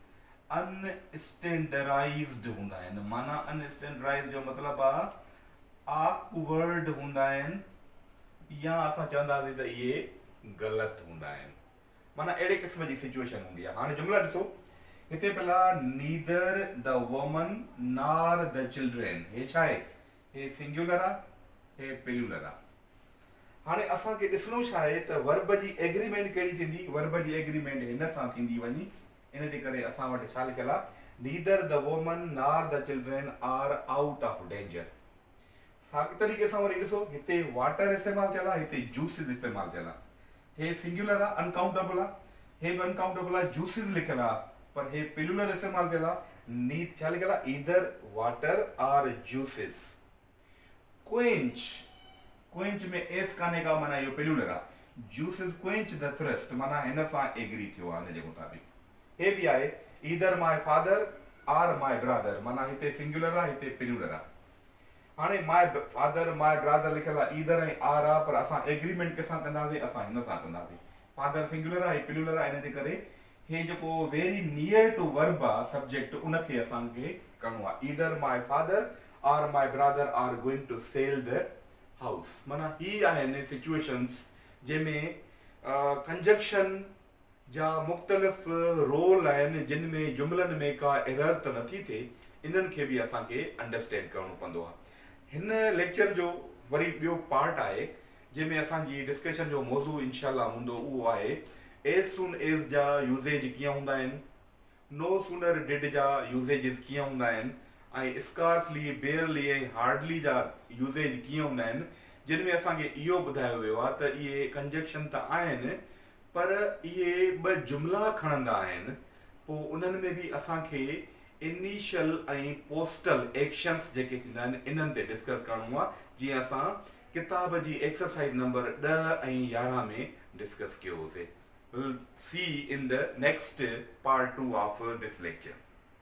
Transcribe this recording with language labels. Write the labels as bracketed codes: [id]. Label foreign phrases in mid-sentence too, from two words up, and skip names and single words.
[sd] अनस्टैंडर्डाइज्ड हूंदा आहिनि। माना अनस्टैंडर्डाइज्ड जो मतिलबु आहे ऑकवर्ड हूंदा आहिनि, या असां चवंदासीं त इहे ग़लति हूंदा आहिनि। माना अहिड़े क़िस्म जी सिचुएशन हूंदी आहे। हाणे जुमला ॾिसो, हिते पहिला [en] neither the women nor the children, [sd] हे छा आहे? हे सिंगुलर आहे, हे प्लूरल आहे। हाणे असांखे ॾिसणो छा आहे त वर्ब जी एग्रीमेंट कहिड़ी थींदी? वर्ब जी एग्रीमेंट हिन सां थींदी वञी। इन जे करे असां वटि छा लिखियलु आहे? [en] Neither the women nor the children are out of danger. [sd] साॻे तरीक़े सां वरी ॾिसो, हिते वाटर इस्तेमालु थियल आहे, हिते जूसिस इस्तेमालु थियल आहे। हे सिंगुलर आहे, अनकाउंटेबल आहे, हे बि अनकाउंटेबल आहे, जूसिस लिखियलु आहे, पर हे प्लूरल इस्तेमालु थियल आहे। नीद छा लिखियलु आहे? [en] Either water or juices. quench, quench [sd] में एस काने का, माना इहो प्लूरल आहे। [en] juices quench the thirst, [sd] माना हिन सां एग्री थियो आहे हिन जे मुताबिक़। हे बि आहे [en] either my father or my brother, [sd] माना हिते सिंगुलर आहे, हिते प्लूरल आहे। हाणे [en] my father my brother [sd] लिखियलु आहे, ईदर ऐं आर आहे, पर असां एग्रीमेंट कंहिंसां कंदासीं? असां हिन सां कंदासीं। फादर सिंगुलर आहे, प्लूरल आहे, इन जे करे हे जेको [en] very near to verb [sd] आहे सब्जेक्ट, उनखे असांखे करिणो आहे। [en] Either my father or my brother are going to sell the house. [sd] माना ही आहिनि सिचुएशन्स जंहिंमें कंजक्शन जा मुख़्तलिफ़ रोल आहिनि जिन में जुमलनि में का एरर त नथी थिए, इन्हनि खे बि असांखे अंडरस्टैंड करणो पवंदो आहे। हिन लेक्चर जो वरी ॿियो पार्ट आहे जंहिंमें असांजी डिस्कशन जो मौज़ू इनशाला हूंदो, उहो आहे [en] as soon as [sd] जा यूज़ेज कीअं हूंदा आहिनि, [en] no sooner did [sd] जा यूज़ेजिस कीअं हूंदा आहिनि, ऐं [en] scarcely, barely [sd] ऐं हार्डली जा यूज़ेज कीअं हूंदा आहिनि, जिन में असांखे इहो ॿुधायो वियो आहे त इहे कंजक्शन त आहिनि पर इहे ॿ जुमला खणंदा आहिनि। पोइ उन्हनि में बि असांखे इनिशियल ऐं [en] postal actions [sd] जेके थींदा आहिनि इन्हनि ते डिस्कस करिणो आहे, जीअं असां किताब जी [en] exercise number 10 [sd] ऐं 11 में डिस्कस कयो होसीं। [en] We'll see in the next part 2 of this lecture.